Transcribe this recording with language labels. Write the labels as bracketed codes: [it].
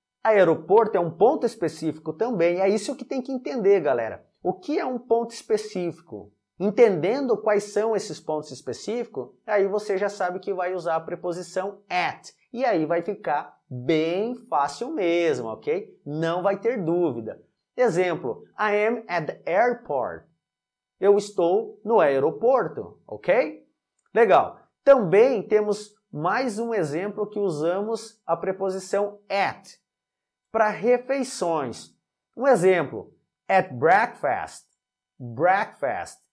[pt] Aeroporto é um ponto específico também. É isso que tem que entender, galera. O que é um ponto específico? Entendendo quais são esses pontos específicos, aí você já sabe que vai usar a preposição at. E aí vai ficar bem fácil mesmo, ok? Não vai ter dúvida. [en] Exemplo, I am at the airport. [pt] Eu estou no aeroporto, ok? Legal. Também temos mais um exemplo que usamos a preposição at para refeições. Um exemplo, [en] at breakfast. Breakfast.